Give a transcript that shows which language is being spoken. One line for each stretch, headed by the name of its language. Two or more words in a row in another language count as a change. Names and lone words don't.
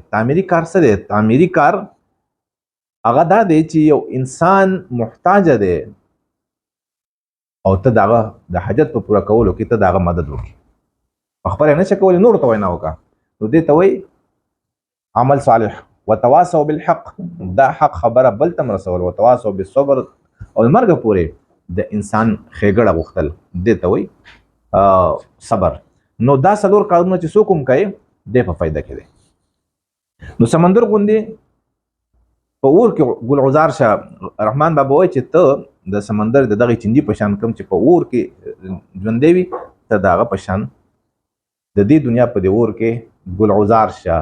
Pashto: تعمیري کار څه دی؟ تعمیري کار هغه دا دی چې یو انسان محتاج دی او ته دغه د حاجت په پوره کولو کې ته دغه مدد وکړي. په خپله نه شي کولی، نورو ته وینا وکړه، نو دې ته وایي
Arabic: عمل صالح. وتواصوا بالحق،
Pashto: دا حق خبره بل ته رسول.
Arabic: وتواصوا بالصبر،
Pashto: او مرګ پورې د انسان ښېګړه غوښتل، دې ته وایي صبر. نو دا څلور کارونه چې څوک هم کوي دی په فایده کې دی. نو سمندر غوندې په اور کې ګلعزار شه. رحمان بابا وایي چې ته د سمندر د دغې چینجي په شان کوم چې په اور کې ژوندی وي، ته د هغه په شان د دې دنیا په دې اور کې ګلعزار شه.